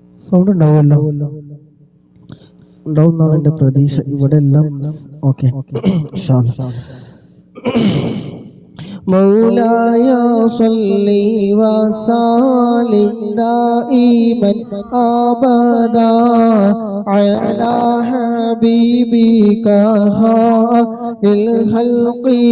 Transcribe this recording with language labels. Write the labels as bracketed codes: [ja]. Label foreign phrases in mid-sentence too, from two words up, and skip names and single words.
[ml] സൗണ്ട് ഉണ്ടാവുമല്ലോ, ഉണ്ടാവുന്നാണ് എൻ്റെ പ്രതീക്ഷ. ഇവിടെ എല്ലാം ഓക്കെ. [ar] مولاي صل وسلم دائما أبدا على حبيبك خير الخلق